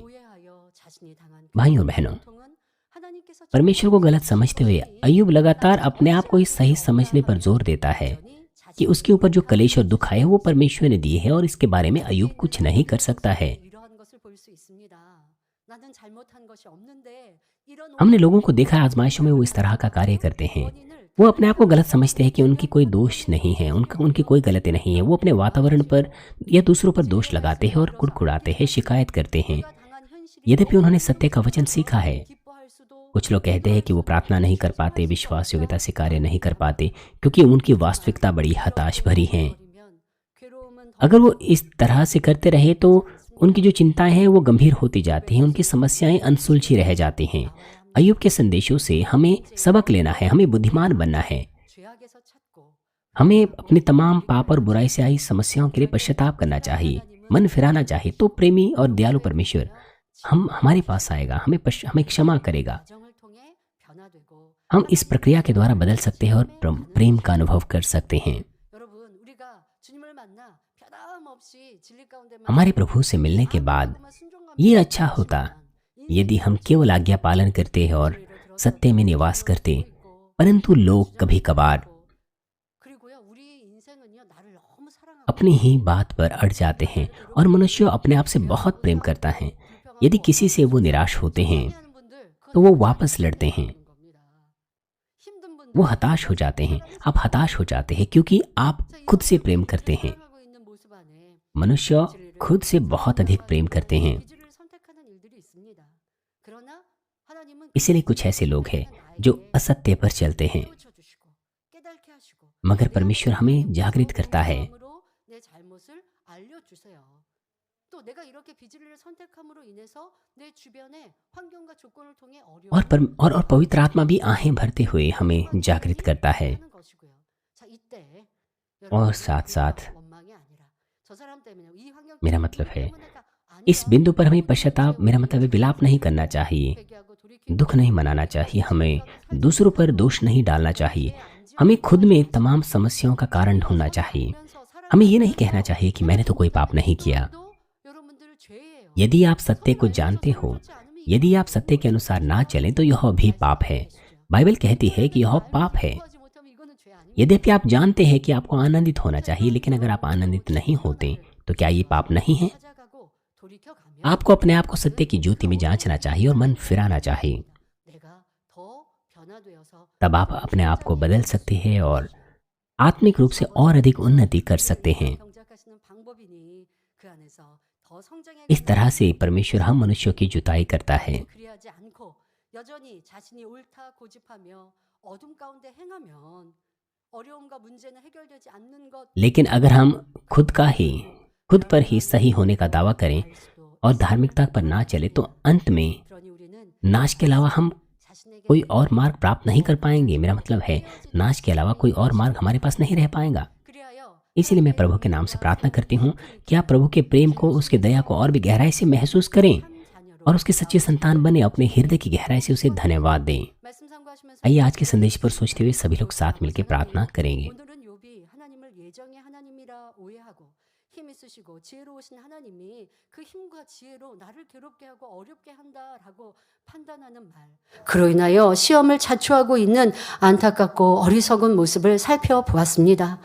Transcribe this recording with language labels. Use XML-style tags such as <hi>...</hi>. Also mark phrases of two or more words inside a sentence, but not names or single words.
<hi>भाइयों और बहनों, परमेश्वर को गलत समझते हुए अय्यूब लगातार अपने आप को इस सही समझने पर जोर देता है कि उसके ऊपर जो कलेश और दुख आए वो परमेश्वर ने दिए हैं और इसके बारे में अय्यूब कुछ नहीं कर सकता है।</hi> <ko>나는 잘못한 것이 없는데 이런</ko> <hi>हमने लोगों को देखा है आजमाइशों में वो इस तरह का कार्य करते हैं। वो अपने आप को गलत समझते हैं कि उनकी कोई दोष नहीं है, उनकी कोई गलती नहीं है। वो अपने वातावरण पर या दूसरों पर दोष लगाते हैं और कुड़कुड़ाते हैं, शिकायत करते हैं,</hi> <ko>우리가 당한 현실이</ko> <hi>यद्यपि उन्होंने सत्य का वचन सीखा है।</hi> <ko>기뻐할 수도</ko> <hi>कुछ लोग कहते हैं कि वो प्रार्थना नहीं कर पाते, विश्वास योग्यता से कार्य नहीं कर पाते, क्योंकि उनकी वास्तविकता बड़ी हताश भरी है।</hi> <ko>버리면 괴로움은 더</ko> <hi>अगर वो इस तरह से करते रहे तो उनकी जो चिंताएं हैं वो गंभीर होती जाती हैं, उनकी समस्याएं अनसुलझी रह जाती हैं। अय्यूब के संदेशों से हमें सबक लेना है, हमें बुद्धिमान बनना है।</hi> <ko>죄악에서 찾고</ko> <hi>हमें अपनी तमाम पाप और बुराई से आई समस्याओं के लिए पश्चाताप करना चाहिए, मन फिराना चाहिए। तो प्रेमी और दयालु परमेश्वर हमारे पास आएगा, हमें क्षमा करेगा।</hi> <ko>과정을 통해 변화되고</ko> <hi>हम इस प्रक्रिया के द्वारा बदल सकते हैं और प्रेम का अनुभव कर सकते हैं।</hi> <ko>여러분 우리가 주님을 만나 변함없이 진리 가운데만</ko> <hi>हमारे प्रभु से मिलने के बाद ये अच्छा होता यदि हम केवल आज्ञा पालन करते और सत्य में निवास करते, परंतु लोग कभी कभार</hi> <ko>그리고요 우리 인생은요 나를 너무 사랑하고</ko> <hi>अपनी ही बात पर अड़ जाते हैं और मनुष्य अपने आप से बहुत प्रेम करता है। यदि किसी से वो निराश होते हैं</hi> <ko>하는 분들</ko> <hi>तो वो वापस लड़ते हैं,</hi> <ko>겁니다. 힘든 분들</ko> <hi>वो हताश हो जाते हैं। आप हताश हो जाते हैं क्योंकि आप खुद से प्रेम करते हैं।</hi> <ko>사랑하고 있는 모습 안에</ko> <hi>मनुष्य खुद से बहुत अधिक प्रेम करते हैं।</hi> <ko>기준을 선택하는 일들이 있습니다. 그러나 하나님은</ko> <hi>इसीलिए कुछ ऐसे लोग हैं जो असत्य पर चलते हैं,</hi> <ko>깨우쳐 주시고 깨닫게 하시고</ko> <hi>मगर परमेश्वर हमें जागृत करता है।</hi> <ko>마음으로 내 잘못을 알려 주세요. 또 내가 이렇게 비진리를 선택함으로 인해서 내 주변의 환경과 조건을 통해</ko> <hi>और पवित्र आत्मा भी आहें भरते हुए हमें जागृत करता है।</hi> <ko>하는 것이고요. 자, 이때</ko> <hi>और साथ-साथ</hi> <ko>원망이 아니라 저 사람 때문에 이 환경</ko> <hi>मेरा मतलब है इस बिंदु पर हमें पश्चाताप, मेरा मतलब है विलाप नहीं करना चाहिए,</hi> <ko>회개하고 돌이키고</ko> <hi>दुख नहीं मनाना चाहिए, हमें दूसरों पर दोष नहीं डालना चाहिए। हमें खुद में तमाम समस्याओं का कारण ढूंढना चाहिए। हमें ये नहीं कहना चाहिए कि मैंने तो कोई पाप नहीं किया।</hi> <ko>여러분들 죄예요.</ko> <hi>यदि आप सत्य को जानते हो, यदि आप सत्य के अनुसार ना चलें तो यह भी पाप है। बाइबल कहती है कि यह पाप है।</hi> <ko>하지 못하면 이거는 죄 아니에요.</ko> <hi>यद्यपि आप जानते हैं कि आपको आनंदित होना चाहिए, लेकिन अगर आप आनंदित नहीं होते तो क्या ये पाप नहीं है?</hi> <ko>찾아가고 돌이켜 가면</ko> <hi>आपको अपने आप को सत्य की ज्योति में जांचना चाहिए और मन फिराना चाहिए।</hi> <ko>내가 더 변화되어서</ko> <hi>तब आप अपने आप को बदल सकते हैं और आत्मिक रूप से और अधिक उन्नति कर सकते हैं।</hi> <ko>경작하시는 방법이니 그 안에서 더 성장해</ko> <hi>इस तरह से परमेश्वर हम मनुष्यों की जुताई करता है।</hi> <ko>그리하지 않고 여전히 자신이 옳다 고집하며 어둠 가운데 행하면 어려움과 문제는 해결되지 않는 것</ko> <hi>लेकिन अगर हम खुद पर ही सही होने का दावा करें और धार्मिकता पर ना चले तो अंत में</hi> <ko>그러니 우리는</ko> <hi>नाश के अलावा हम</hi> <ko>자신에게</ko> <hi>कोई और मार्ग प्राप्त नहीं कर पाएंगे। मेरा मतलब है नाश के अलावा कोई और मार्ग हमारे पास नहीं रह पाएगा।</hi> <ko>그리하여</ko> <hi>इसीलिए मैं प्रभु के नाम से प्रार्थना करती हूँ कि आप प्रभु के प्रेम को, उसके दया को और भी गहराई से महसूस करें</hi> <ko>자녀로</ko> <hi>और उसके सच्चे संतान बने। अपने हृदय की गहराई से उसे धन्यवाद दें।</hi> <ko>말씀 상고하시면서</ko> <hi>आइए आज के संदेश पर सोचते हुए सभी लोग साथ मिलकर प्रार्थना करेंगे।</hi> <ko>오늘은 욥이 하나님을 예정의 하나님이라 오해하고 힘 있으시고 지혜로우신 하나님이 그 힘과 지혜로 나를 괴롭게 하고 어렵게 한다라고 판단하는 말. 그로 인하여 시험을 자초하고 있는 안타깝고 어리석은 모습을 살펴보았습니다.</ko>